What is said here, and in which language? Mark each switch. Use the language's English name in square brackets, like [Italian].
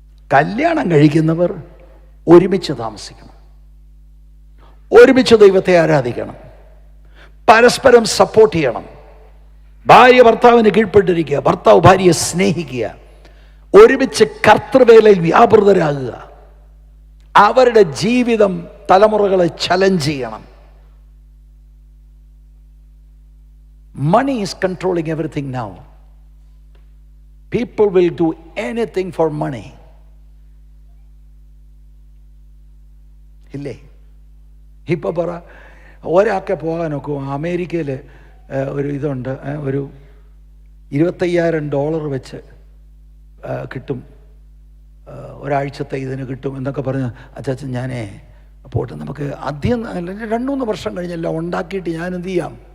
[Malayalam] കല്യാണം കഴിക്കുന്നവർ ഒരുമിച്ച് താമസിക്കണം, ഒരുമിച്ച് ദൈവത്തെ ആരാധിക്കണം, പരസ്പരം സപ്പോർട്ട് ചെയ്യണം. ഭാര്യ ഭർത്താവിന് കീഴ്പ്പെട്ടിരിക്കുക, ഭർത്താവ് ഭാര്യയെ സ്നേഹിക്കുക, ഒരുമിച്ച് കർത്തൃവേലയിൽ വ്യാപൃതരാകുക, അവരുടെ ജീവിതം തലമുറകളെ ചലഞ്ച് ചെയ്യണം. [English] Money is controlling everything now. People will do anything for money. [Malayalam] ഇല്ലേ? ഇപ്പൊ പറ, ഒരാൾക്ക് പോകാനൊക്കെ അമേരിക്കയിൽ ഒരു ഇതുണ്ട്, ഒരു $25,000 വെച്ച് കിട്ടും, ഒരാഴ്ചത്തെ ഇതിന് കിട്ടും എന്നൊക്കെ പറഞ്ഞ്, അച്ചാച്ചൻ ഞാനേ പോട്ടെ, നമുക്ക് ആദ്യം 2-3 വർഷം കഴിഞ്ഞെല്ലാം ഉണ്ടാക്കിയിട്ട് ഞാൻ എന്ത് ചെയ്യാം?